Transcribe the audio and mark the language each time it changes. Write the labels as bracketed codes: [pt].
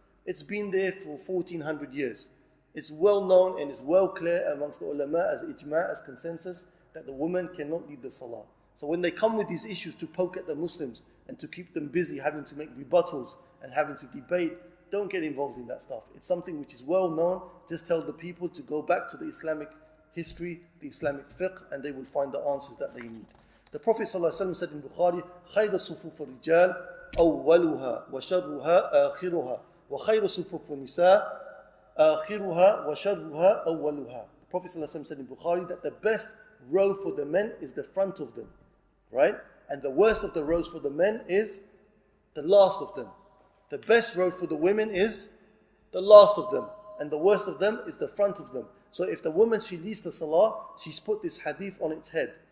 [en] It's been there for 1400 years. It's well known and it's well clear amongst the ulama as ijma', as consensus, that the woman cannot lead the salah. So when they come with these issues to poke at the Muslims and to keep them busy having to make rebuttals and having to debate, don't get involved in that stuff. It's something which is well known. Just tell the people to go back to the Islamic history, the Islamic fiqh, and they will find the answers that they need. The Prophet ﷺ said in Bukhari, [ar] خَيْرَ صُفُوفُ الرِّجَالِ أَوَّلُهَا وَشَرُّهَا آخِرُهَا وَخَيْرُ صُفُوفُ النِّسَاءِ آخِرُهَا وَشَرُّهَا أَوَّلُهَا. [en] The Prophet ﷺ said in Bukhari that the best row for the men is the front of them, right? And the worst of the rows for the men is the last of them. The best row for the women is the last of them, and the worst of them is the front of them. So if the woman, she leads the salah, she's put this hadith on its head.